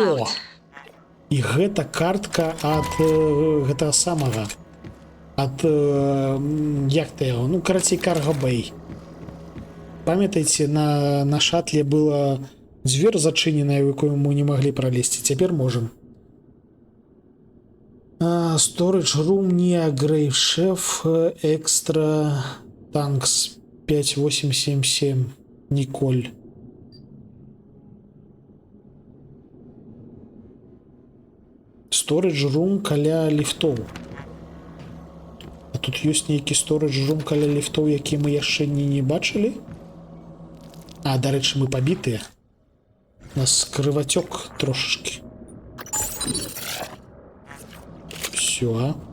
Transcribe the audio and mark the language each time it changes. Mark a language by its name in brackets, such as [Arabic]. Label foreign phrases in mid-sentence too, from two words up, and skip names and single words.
[Belarusian] О! out. І гэта картка ад гэтага самага. Ад... як ты яго? Ну, карацей, Cargo Bay. Памятаеце, на шатле была дзвер зачыненая, у якую мы не маглі пралезці. Цяпер можам. Storage Room, не Grave Chef, Extra Tanks 5877, Николь. Storage Room каля ліфтоў. А тут ёсць нейкі Storage Room каля ліфтоў, які мы яшчэ не бачылі? А, дарэчы, мы пабітыя. У нас крывацёк трошачкі. Всё.